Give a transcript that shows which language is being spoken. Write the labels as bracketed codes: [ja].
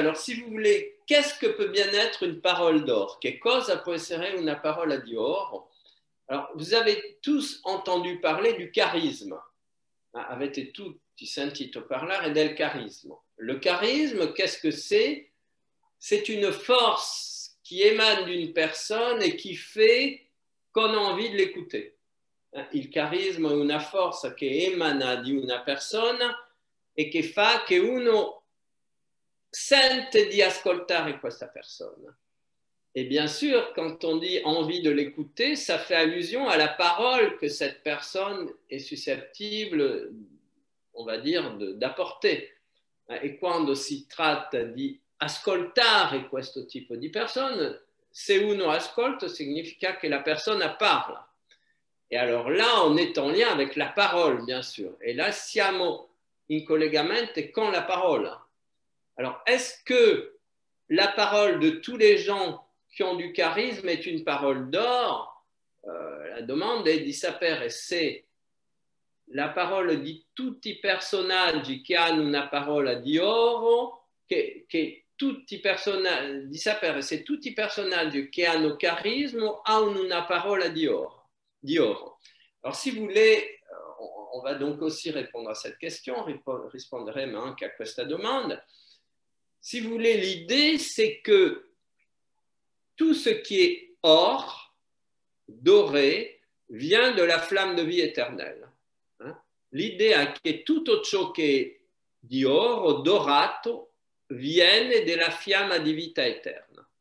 [fr] Alors, si vous voulez, qu'est-ce que peut bien être une parole d'or? [it] Che cosa può essere una parola di oro? [fr] Alors, vous avez tous entendu parler du charisme. [it] Avete tutti sentito parlare del carisma. [fr] Le charisme, qu'est-ce que c'est? C'est une force qui émane d'une personne et qui fait qu'on a envie de l'écouter. [it] Il carisma è una forza che emana di una persona e che fa che uno sente di ascoltare questa persona. [fr] Et bien sûr, quand on dit envie de l'écouter, ça fait allusion à la parole que cette personne est susceptible, on va dire, d'apporter. [it] E quando si tratta di ascoltare questo tipo di persone, se uno ascolta, significa che la persona parla. [fr] Et alors là, on est en lien avec la parole, bien sûr. Et là, [it] siamo in collegamento con la parole. [fr] Alors, est-ce que la parole de tous les gens qui ont du charisme est une parole d'or? [it] La domanda è di sapere se la parola di tutti i personaggi che hanno una parola di oro, di sapere se tutti i personaggi che hanno carisma hanno una parola di oro. [fr] Alors, si vous voulez, on va donc aussi répondre à cette question, [it] risponderemo anche a questa domanda. [fr] Si vous voulez, l'idée, c'est que tout ce qui est or, doré, vient de la flamme de vie éternelle. [it] L'idée è che tutto ciò che è di oro, dorato, viene della fiamma di vita eterna.